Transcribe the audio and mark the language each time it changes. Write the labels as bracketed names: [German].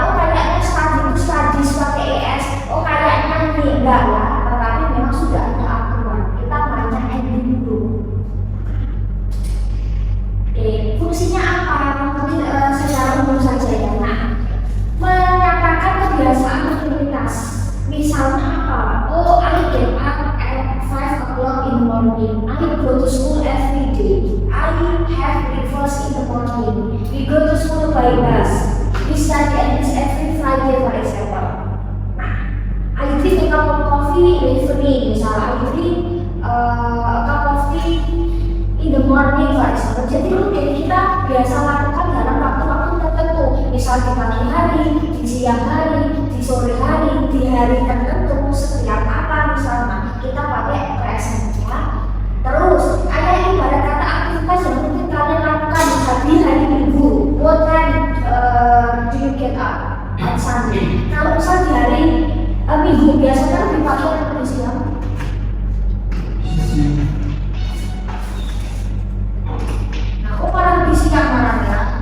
[Indonesian] Oh kayaknya study itu studies pakai es, oh kayaknya ini enggak ya, tetapi memang sudah ada aturan. Kita mainnya ending dulu. Fungsinya apa? Mungkin secara umum saja ya. Nah, menyatakan kebiasaan rutinitas. Misalnya apa? [English] Oh, I get up at 5 o'clock in the morning. I go to school every day. I have breakfast in the morning. We go to school by bus. We study at least every Friday, for example. Nah, I drink a cup of coffee in the evening. [Indonesian] Misalnya, [English] I drink a cup of tea in the morning, for example. [Indonesian] Jadi rutin kita biasa lakukan dalam waktu-waktu tertentu. Misal di pagi hari, di siang hari, di sore hari, di hari tertentu, setiap apa misalnya kita pakai present ya. Terus kayak ibarat kata aktivitas yang mungkin kalian lakukan di hari Minggu. [English] What time do you get up on Sunday? [Indonesian] Kalau misal di hari Minggu biasanya lebih pagi atau lebih siang? Nah, orang lebih siang malam ya.